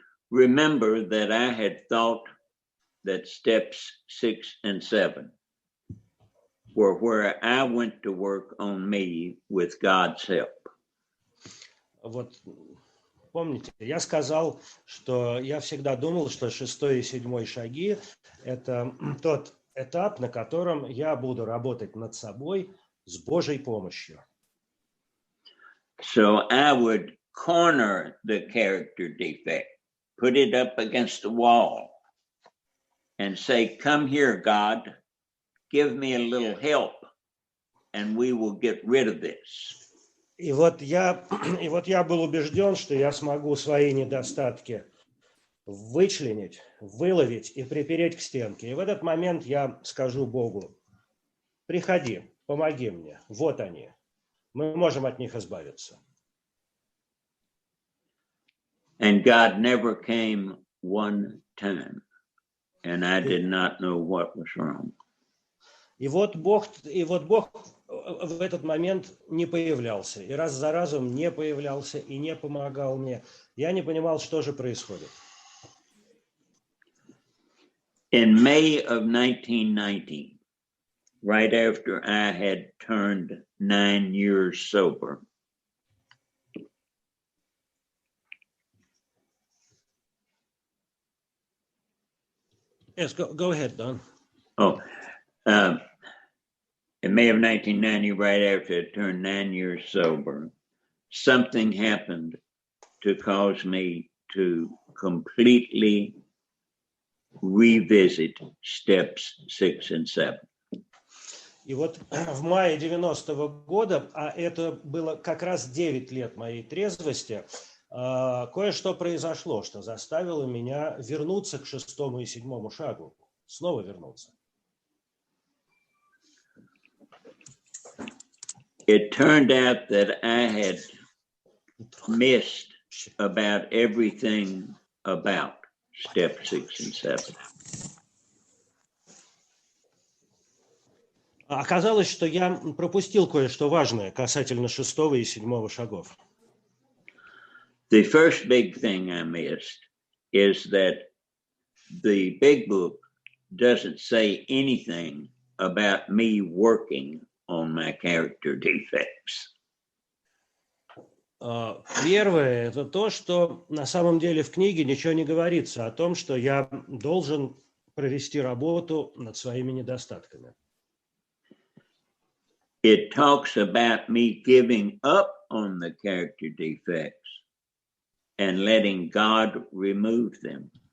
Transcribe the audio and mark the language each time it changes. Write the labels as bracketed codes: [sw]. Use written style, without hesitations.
[en] Remember that I had thought that steps 6 and 7 were where I went to work on me with God's help. [ru] Вот помните, я сказал, что я всегда думал, что 6 и 7 шаги – это тот этап, на котором я буду работать над собой с Божьей помощью. [en] So I would corner the character defect, put it up against the wall, and say, "Come here, God, give me a little help, and we will get rid of this." [ru] И вот я был убежден, что я смогу свои недостатки вычленить, выловить и припереть к стенке. И в этот момент я скажу Богу: приходи, помоги мне, вот они, мы можем от них избавиться. [en] And God never came one time, and I did not know what was wrong. [ru] И вот Бог в этот момент не появлялся, и раз за разом не появлялся и не помогал мне. Я не понимал, что же происходит. [en] In May of 1990, right after I had turned 9 years sober, Yes, go ahead, Don. In May of 1990, right after I turned 9 years sober, something happened to cause me to completely revisit steps 6 and 7. [ru] И вот в мае 90-го года, а это было как раз 9 лет моей трезвости, кое-что произошло, что заставило меня вернуться к 6 и 7 шагу, снова вернуться. [en] It turned out that I had missed about everything about step 6 and 7. [ru] Оказалось, что я пропустил кое-что важное касательно 6 и 7 шагов. [en] The first big thing I missed is that the big book doesn't say anything about me working on my character defects. [ru] Первое – это то, что на самом деле в книге ничего не говорится о том, что я должен провести работу над своими недостатками. [en] It talks about me giving up on the character defects and letting God remove them.